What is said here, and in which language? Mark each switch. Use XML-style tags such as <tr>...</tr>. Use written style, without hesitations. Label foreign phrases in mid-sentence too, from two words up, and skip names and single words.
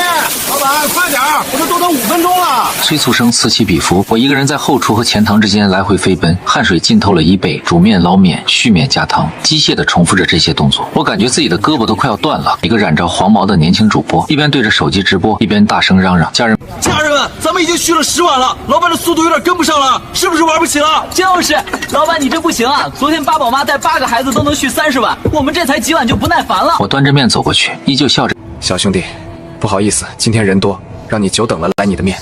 <zh>老板，快點，我這都等5分鐘了。催促聲此起彼伏，我一個人在後廚和前堂之間來回飛奔，汗水浸透了衣背，煮麵、撈麵、續麵、加湯，機械地重複着這些動作。我感覺自己的胳膊都快要斷了。一個染着黃毛的年輕主播一邊對着手機直播，一邊大聲嚷嚷：“家人們，咱們已經續了10碗了，老板的速度有點跟不上了，是不是玩不起了？” 就是，老板你這不行啊！昨天八寶媽帶8個孩子都能續30碗，我們這才幾碗就不耐煩了。我端着面走過去，依舊笑着：“ 小兄弟，不好意思，今天人多，讓你久等了，来你的面。”</zh>